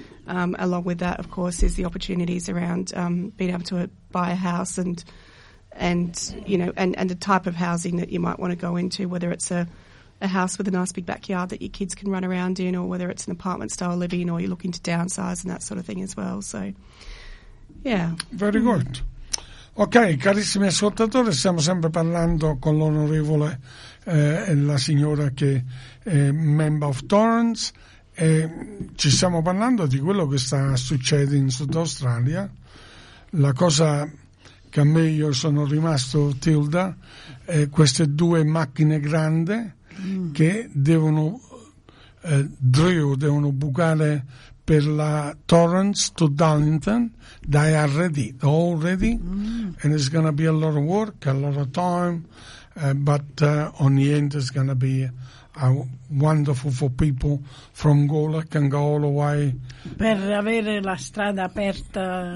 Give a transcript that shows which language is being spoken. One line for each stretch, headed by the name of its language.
English: Along with that, of course, is the opportunities around being able to buy a house and the type of housing that you might want to go into, whether it's a house with a nice big backyard that your kids can run around in, or whether it's an apartment-style living, or you're looking to downsize and that sort of thing as well. So, yeah. Very good.
Italian: Ok, carissimi ascoltatori, stiamo sempre parlando con l'onorevole e la signora che è
English: member of Torrens,
Italian: e ci stiamo parlando di quello che sta succedendo in Sud Australia. La cosa che a me io sono rimasto, Tilda, è queste due macchine grandi che devono devono bucare per la Torrens to Darlington.
English: They are ready, all ready, and it's going to be a lot of work, a lot of time, but on the end it's going to be wonderful for people from Gola can go all the way.
Italian: Per avere la strada aperta.